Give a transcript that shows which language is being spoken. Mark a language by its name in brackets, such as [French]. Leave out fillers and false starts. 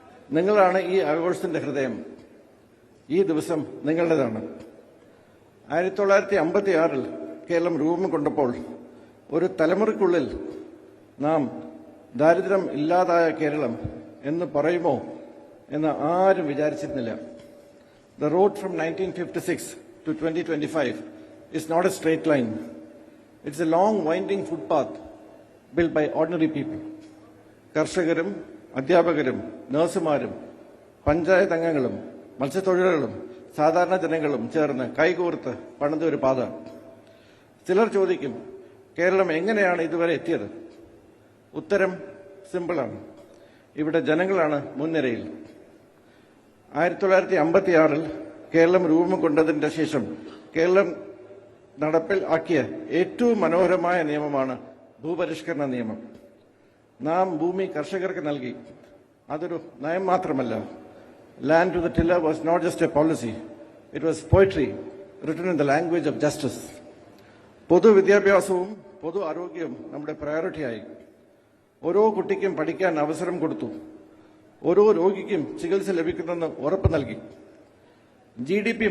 [Malayalam] നിങ്ങളാണ് ഈ ആഘോഷത്തിന്റെ ഹൃദയം. ഈ ദിവസം നിങ്ങളുടേതാണ്. 1956 കേരളം രൂപം കൊണ്ടപ്പോൾ ഒരു തലമുറയ്ക്കുള്ളിൽ നാം ദാരിദ്ര്യം ഇല്ലാതായ കേരളം എന്ന് പറയുമോ എന്ന് ആരും വിചാരിച്ചിരുന്നില്ല. [English] The road from 1956 to 2025 is not a straight line. It's a long winding footpath built by ordinary people. [Malayalam] കർഷകരും അധ്യാപകരും നഴ്സുമാരും പഞ്ചായത്ത് അംഗങ്ങളും മത്സ്യത്തൊഴിലാളികളും സാധാരണ ജനങ്ങളും ചേർന്ന് കൈകോർത്ത് പണിത ഒരു പാത. ചിലർ ചോദിക്കും, കേരളം എങ്ങനെയാണ് ഇതുവരെ എത്തിയത്? ഉത്തരം സിമ്പിളാണ്. ഇവിടെ ജനങ്ങളാണ് മുൻനിരയിൽ. 1956 കേരളം രൂപം കൊണ്ടതിന്റെ ശേഷം കേരളം നടപ്പിൽ ആക്കിയ ഏറ്റവും മനോഹരമായ നിയമമാണ് ഭൂപരിഷ്കരണ നിയമം. നാം ഭൂമി കർഷകർക്ക് നൽകി. അതൊരു നയം മാത്രമല്ല. [English] Land to the tiller was not just a policy. It was poetry written in the language of justice. [Malayalam] പൊതുവിദ്യാഭ്യാസവും പൊതു ആരോഗ്യവും നമ്മുടെ പ്രയോറിറ്റിയായി. ഓരോ കുട്ടിക്കും പഠിക്കാൻ അവസരം കൊടുത്തു. ഓരോ രോഗിക്കും ചികിത്സ ലഭിക്കുമെന്ന് ഉറപ്പ് നൽകി. GDP